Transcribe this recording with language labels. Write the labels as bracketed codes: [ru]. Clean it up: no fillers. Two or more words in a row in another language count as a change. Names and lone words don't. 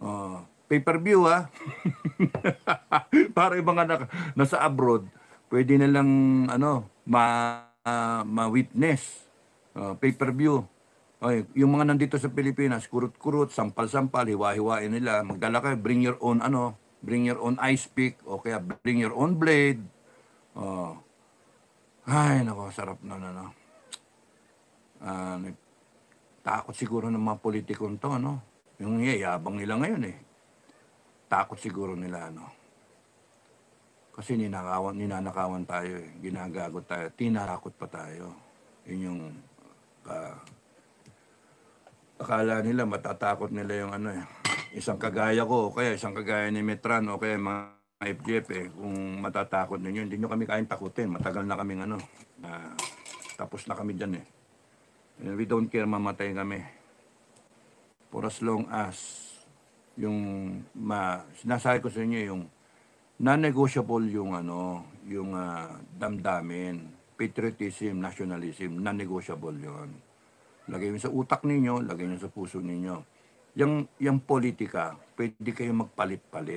[en] Pay-per-view ha. [tl] Para yung mga nasa abroad, pwede na lang ma-witness. [en] Pay-per-view. [tl] Yung mga nandito sa Pilipinas, kurut-kurut, sampal-sampal, hiwa-hiwain nila. Magdala kayo, [en] bring your own ice pick, [tl] o kaya [en] bring your own blade. [tl] Ay, nako, sarap na. Takot siguro ng mga politikong to, no? Yung yabang nila ngayon eh. Takot siguro nila, Kasi ninanakawan tayo eh. Ginagagot tayo. Tinakot pa tayo. Yun yung akala nila, matatakot nila yung isang kagaya ko, o kaya isang kagaya ni Metran, o kaya mga FGF eh, kung matatakot ninyo, hindi nyo kami kain takutin. Matagal na kaming tapos na kami dyan eh. [en] And we don't care, [tl] mamatay kami. [en] For as long as [tl] yung sinasabi ko sa inyo yung non-negotiable yung damdamin, patriotism, nationalism, non-negotiable yun. Lagay nyo sa utak ninyo, lagay nyo sa puso ninyo. Yung politika, pwede kayo magpalit-palit.